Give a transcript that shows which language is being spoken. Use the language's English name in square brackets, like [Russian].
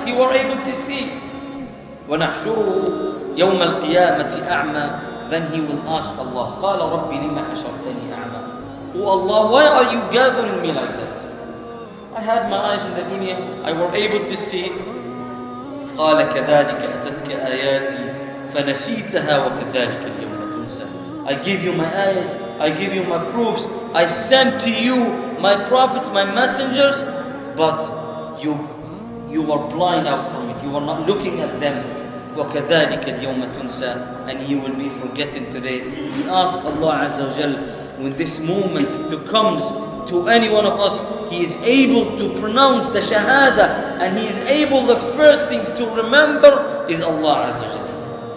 [English] He was able to see. [Arabic] وَنَحْشُرُهُ يَوْمَ الْقِيَامَةِ أَعْمَى. [English] Then he will ask Allah, [Arabic] قَالَ رَبِّ لِمَ حَشَرْتَنِي أَعْمَى. [English] Oh Allah, why are you gathering me like that? I had my eyes in the dunya, I were able to see. [Arabic] قال كذلك أتتك آياتي فنسيتها وكذلك اليوم تنسى. [English] I give you my eyes, I give you my proofs, I sent to you my prophets, my messengers, but you were blind out from it, you were not looking at them. [Arabic] وكذلك اليوم تنسى. [English] And you will be forgotten today. We ask Allah Azza wa Jal, when this moment comes to any one of us, he is able to pronounce the Shahada, and he is able, the first thing to remember is Allah Azza wa Jalla.